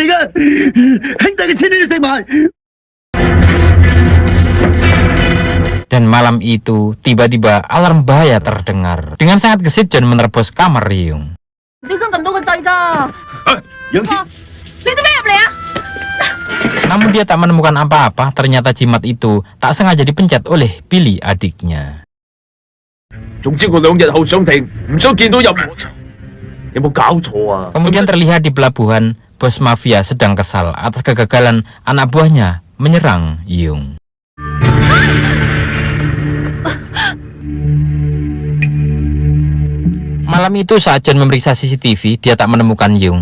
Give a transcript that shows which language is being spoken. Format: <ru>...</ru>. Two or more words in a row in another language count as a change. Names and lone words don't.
<id>Dan malam itu tiba-tiba alarm bahaya terdengar. Dengan sangat gesit John menerobos kamar Yeong. Namun dia tak menemukan apa-apa. Ternyata jimat itu tak sengaja dipencet oleh Billy adiknya.</id> <yue>總之我2日後上庭，唔想見到任何人。有冇搞錯啊？</yue> <id>Kemudian terlihat di pelabuhan, bos mafia sedang kesal atas kegagalan anak buahnya menyerang Yeong. Malam itu saat John memeriksa CCTV, dia tak menemukan Yeong.</id>